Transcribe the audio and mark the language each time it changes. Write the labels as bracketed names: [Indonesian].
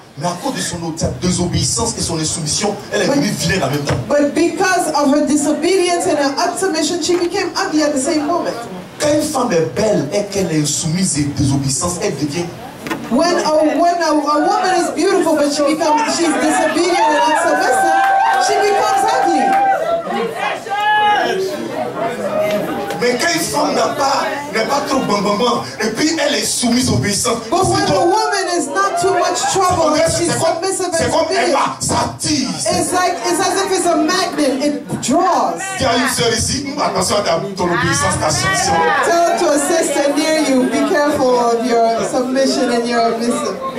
[French] Mais à cause de son désobéissance et son insoumission, elle est devenue vilaine en même temps. [English] But because of her disobedience and her unsubmission, she became ugly at the same moment. [French] Quand une femme est belle et qu'elle est soumise et désobéissance, elle devient [English] When a woman is beautiful but she's disobedient and unsubmissive, she becomes ugly. [French] Mais quand une femme n'est pas trop bon, et puis elle est soumise, obéissante. [English] But when a woman is not too much trouble and she's submissive and obedient, [French] ça tire. [English] it's as if it's a magnet, it draws. [French] Tu as une sœur ici, attention à ton obéissance, ta soumission. [English] Tell to a sister near you, be careful of your submission and your obedience.